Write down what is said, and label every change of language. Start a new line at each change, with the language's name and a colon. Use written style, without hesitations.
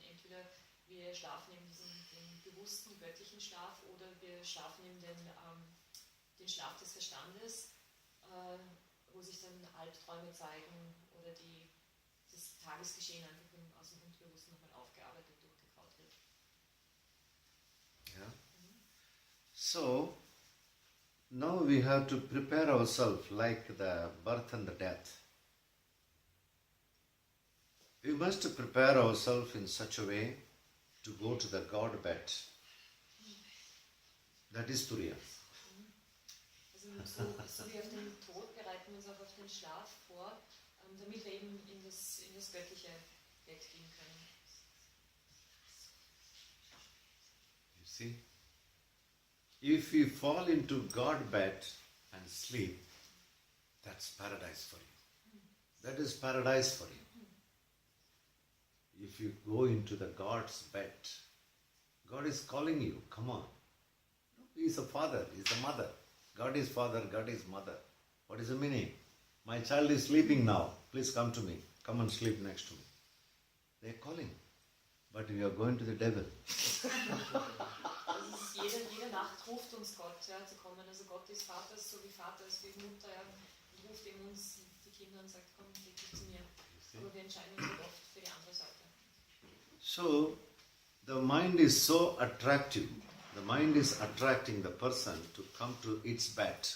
German: Entweder wir schlafen in den bewussten göttlichen Schlaf oder wir schlafen in den Schlaf des Verstandes, wo sich dann Albträume zeigen oder das Tagesgeschehen einfach aus dem Unterbewussten nochmal aufgearbeitet und durchgekaut wird.
English: Yeah. So, now we have to prepare ourselves like the birth and the death. We must prepare ourselves in such a way to go to the God bed. That is Turiya.
German: Also so wie auf den Tod bereiten wir uns auch auf den Schlaf vor, damit wir eben in das göttliche Bett gehen können.
English: See? If you fall into God bed and sleep, that's paradise for you. That is paradise for you. If you go into the God's bed, God is calling you, come on. He is a father, he is a mother. God is father, God is mother. What is the meaning? My child is sleeping now. Please come to me. Come and sleep next to me. They are calling. But we are going to the devil.
German: Also es ist jede Nacht ruft uns Gott, ja, zu kommen. Also Gott ist Vater, so wie Vater ist wie Mutter, ja, und ruft eben uns, die Kinder, und sagt, komm, leg dich zu mir. Aber wir entscheiden uns halt oft für die andere Seite.
English: So, the mind is so attractive. The mind is attracting the person to come to its bed.